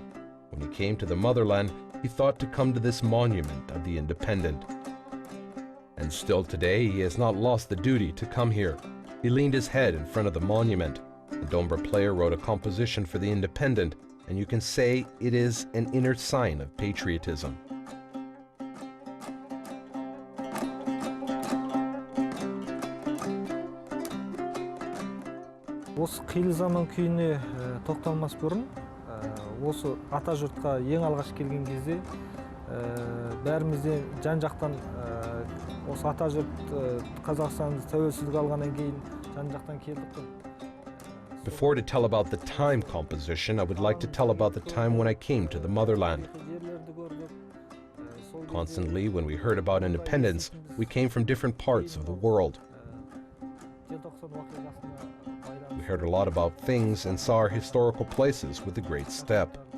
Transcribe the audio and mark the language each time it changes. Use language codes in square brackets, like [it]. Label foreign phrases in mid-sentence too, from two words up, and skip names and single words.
[en] When he came to the motherland, he thought to come to this monument of the independent. And still today, he has not lost the duty to come here. He leaned his head in front of the monument. The Dombra player wrote a composition for the independent, and you can say it is an inner sign of patriotism. [kk] Осы қилы заман күйіне тоқталмас бұрын, осы ата жұртқа ең алғаш келген кезде бәрімізде жан-жақтан осы ата жұрт Қазақстан тәуелсіздік алғаннан кейін жан-жақтан келдік. [en] Before to tell about the time composition, I would like to tell about the time when I came to the motherland. Constantly, when we heard about independence, we came from different parts of the world. We heard a lot about things and saw our historical places with a great step.